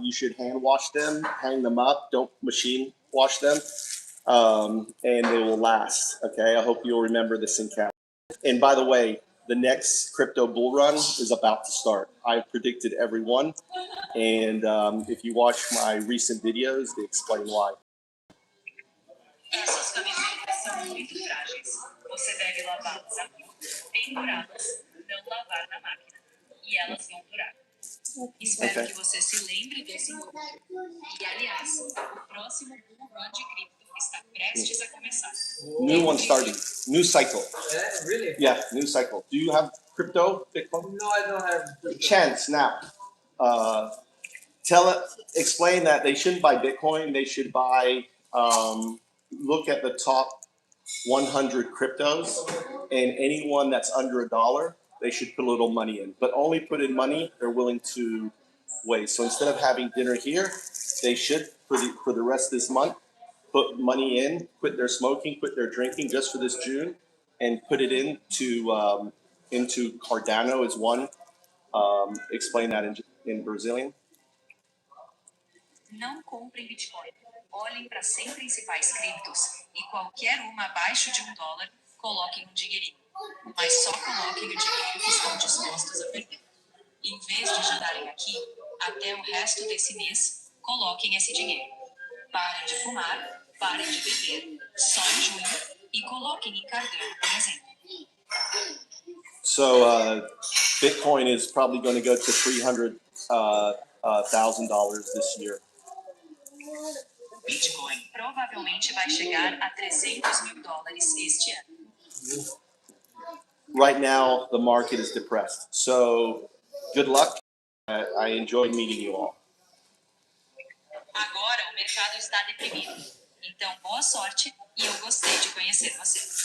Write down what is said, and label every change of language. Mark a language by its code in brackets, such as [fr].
[en] You should hand wash them, hang them up. Don't machine wash them, and they will last. Okay. I hope you'll remember this encounter. And by the way, the next crypto bull run is about to start. I predicted every one, and if you watch my recent videos, they explain why. [pt] Essas camisetas são muito frágeis. Você deve lavá-las a mão, pendurá-las, não lavar na máquina. E elas vão durar. Espero que você se lembre desse encontro. E, aliás, o próximo bull run de cripto está prestes a começar. [en] New one starting. New cycle. Yeah, really? Yeah, new cycle. Do you have crypto, Bitcoin? No, I don't have. Chance now. Explain that they shouldn't buy Bitcoin. They should buy. Look at the top 100 cryptos, and anyone that's under $1, they should put a little money in. But only put in money they're willing to waste. So instead of having dinner here, they should for the rest of this month put money in, quit their smoking, quit their drinking just for this June, and put it into Cardano is one. Explain that in Brazilian. [pt] Não comprem Bitcoin. Olhem para 100 principais criptos e qualquer uma abaixo de $1, coloquem um dinheirinho. Mas só coloquem o dinheiro que estão dispostos a perder. Em vez de ajudarem aqui, até o resto desse mês, coloquem esse dinheiro. Parem de fumar, parem de beber, só em junho, e coloquem em Cardano, por exemplo. [en] So Bitcoin is probably going to go to $300,000 this year. [pt] Bitcoin provavelmente vai chegar a $300 mil este ano. [en] right now the market is depressed. So good luck. I enjoyed meeting you all. [pt] Agora o mercado está deprimido. Então, boa sorte e eu gostei de conhecer você.